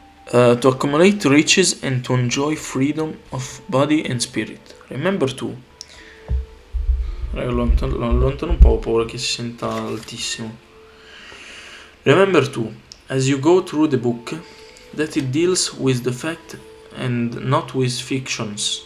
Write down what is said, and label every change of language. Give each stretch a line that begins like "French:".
English: To accumulate riches and to enjoy freedom of body and spirit. Remember to.
Italian: Raga, lo allontano un po', ho paura che si senta altissimo.
English: Remember too, as you go through the book, that it deals with the fact and not with fiction.